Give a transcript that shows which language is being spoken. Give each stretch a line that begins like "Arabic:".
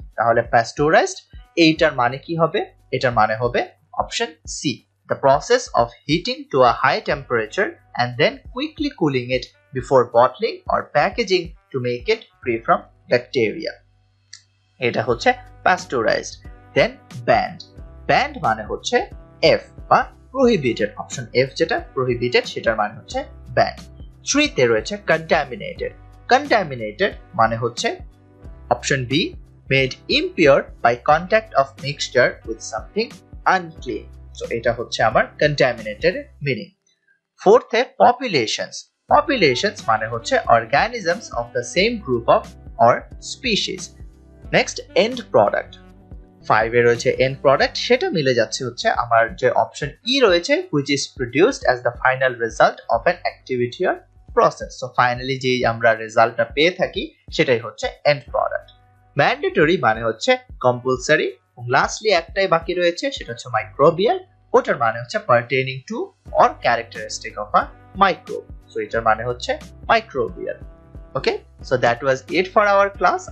Bangla: তাহলে পাস্টুরাইজড এইটার মানে কি হবে? এটার মানে হবে option C,
English: the process of heating to a high temperature and then quickly cooling it before bottling or packaging to make it free from bacteria.
Bangla: এটা হচ্ছে পাস্টুরাইজড। দেন ব্যান্ড, ব্যান্ড মানে হচ্ছে এফ বা প্রহিবিটেড, অপশন এফ যেটা prohibited সেটার মানে হচ্ছে band. থ্রিতে রয়েছে কন্টামিনেটেড, কন্টামিনেটেড মানে হচ্ছে option B
English: made impure by contact of mixture with something unclean.
Bangla: So এটা হচ্ছে আমার contaminated meaning.
English: ফোর্থে populations, populations মানে হচ্ছে organisms of the same group of or species.
Bangla: Next end product, 5 এ রয়েছে end product, সেটা মিলে যাচ্ছে হচ্ছে আমার যে অপশন ই রয়েছে
English: which is produced as the final result of an activity or process.
Bangla: So finally যে আমরা রেজাল্টটা পেয়ে থাকি সেটাই হচ্ছে end product. ম্যান্ডেটরি মানে হচ্ছে কম্পালসারি, এবং লাস্টলি একটাই বাকি রয়েছে সেটা হচ্ছে মাইক্রোবিয়াল, ওটার মানে হচ্ছে
English: Pertaining to or characteristic of a microbe.
Bangla: So এটার মানে হচ্ছে microbial.
English: Okay, so that was it for our class.